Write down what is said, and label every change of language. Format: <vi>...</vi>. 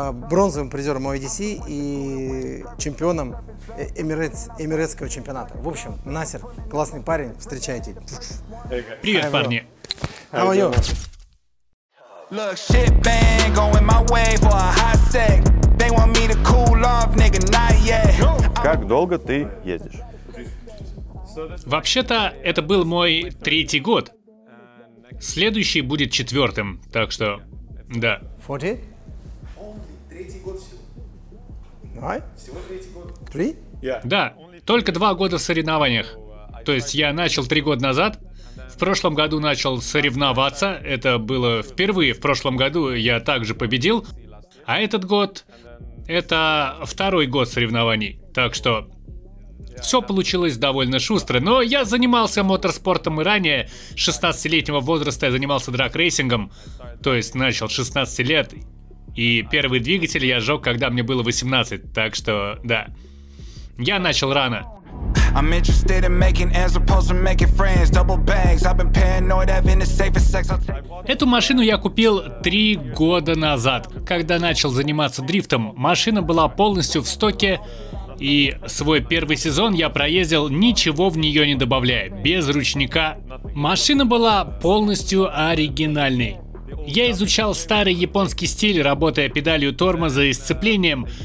<ru>Бронзовым призером OIDC и чемпионом эмиретского чемпионата. В общем, Насер, классный парень, встречайте. Привет, парни.</ru> <en>How are you? Look, shit bang, going my way for a hot sec. They want me to cool off, nigga, not yet.</en> <ru>Как долго ты ездишь? Вообще-то, это был мой 3-й год. Следующий будет 4-м, так что, да. 40? Всего 3-й год. 3? Да, только 2 года в соревнованиях. То есть я начал 3 года назад. В прошлом году начал соревноваться. Это было впервые в прошлом году. Я также победил. А этот год — это 2-й год соревнований. Так что все получилось довольно шустро. Но я занимался моторспортом и ранее. С 16-летнего возраста я занимался драг-рейсингом. То есть начал с 16 лет. И первый двигатель я сжег, когда мне было 18. Так что, да. Я начал рано.</ru> <en>I'm interested in making as opposed to making friends. Double bags, I've been paranoid, having the safest sex.</en> <ru>Эту машину я купил 3 года назад, когда начал заниматься дрифтом. Машина была полностью в стоке, и свой первый сезон я проездил, ничего в нее не добавляя, без ручника. Машина была полностью оригинальной. Я изучал старый японский стиль, работая педалью тормоза и сцеплением.</ru>